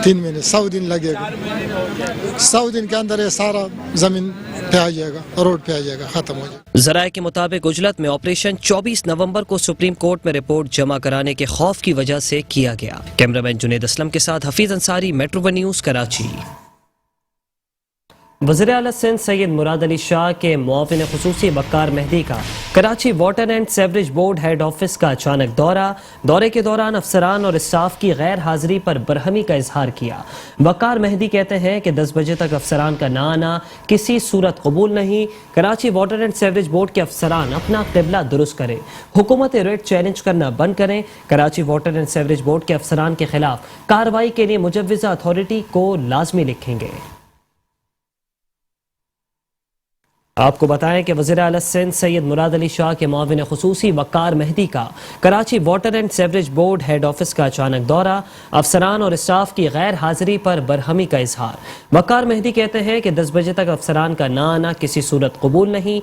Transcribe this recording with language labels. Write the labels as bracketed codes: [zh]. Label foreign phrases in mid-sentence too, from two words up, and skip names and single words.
[ur] 3 مہینے 100 دن لگے گا. 100 دن کے اندر یہ سارا زمین پہ آ جائے گا، روڈ پہ آ جائے گا، ختم ہو جائے گا. ذرائع کے مطابق عجلت میں آپریشن 24 نومبر کو سپریم کورٹ میں رپورٹ جمع کرانے کے خوف کی وجہ سے کیا گیا. کیمرہ مین جنید اسلم کے ساتھ حفیظ انصاری، میٹرو ون نیوز, کراچی. وزیر اعلیٰ سندھ سید مراد علی شاہ کے معاون خصوصی وقار مہدی کا کراچی واٹر اینڈ سیوریج بورڈ ہیڈ آفس کا اچانک دورے کے دوران افسران اور اسٹاف کی غیر حاضری پر برہمی کا اظہار کیا. وقار مہدی کہتے ہیں کہ 10 بجے تک افسران کا نہ آنا کسی صورت قبول نہیں. کراچی واٹر اینڈ سیوریج بورڈ کے افسران اپنا قبلہ درست کریں، حکومت [en] writ challenge [ur] کرنا بند کریں. کراچی واٹر اینڈ سیوریج بورڈ کے افسران کے خلاف کارروائی کے لیے مجوزہ اتھارٹی کو لازمی لکھیں گے. آپ کو بتائیں کہ وزیر اعلیٰ سندھ سید مراد علی شاہ کے معاون خصوصی وقار مہدی کا کراچی واٹر اینڈ سیوریج بورڈ ہیڈ آفس کا اچانک دورہ، افسران اور اسٹاف کی غیر حاضری پر برہمی کا اظہار. وقار مہدی کہتے ہیں کہ 10 بجے تک افسران کا نہ آنا کسی صورت قبول نہیں.